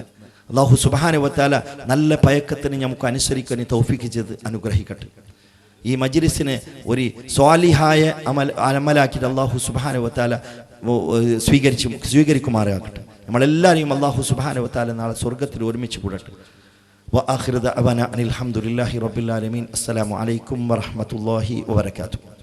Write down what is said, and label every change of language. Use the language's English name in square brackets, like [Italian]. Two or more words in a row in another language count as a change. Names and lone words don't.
[Arabic] الله سبحانه وتعالى [Malayalam] നല്ല പയക്കത്തിന് നമുക്ക് അനുസരിക്കാൻ തൗഫീഖ് ചെയ്ത് അനുഗ്രഹിക്കട്ടെ. ഈ മജ്ലിസിനെ ഒരു സ്വാലിഹായ അമലാക്കിയിട്ട് [Arabic] الله سبحانه وتعالى [Malayalam] സ്വീകരിക്കുമാറാകട്ടെ. നമ്മളെല്ലാവരെയും [Arabic] الله سبحانه وتعالى [Malayalam] നാളെ സ്വർഗ്ഗത്തിൽ ഒരുമിച്ച് കൂടട്ടെ. [Arabic] وآخر دعوانا أن الحمد لله رب العالمين. السلام عليكم ورحمة الله وبركاته.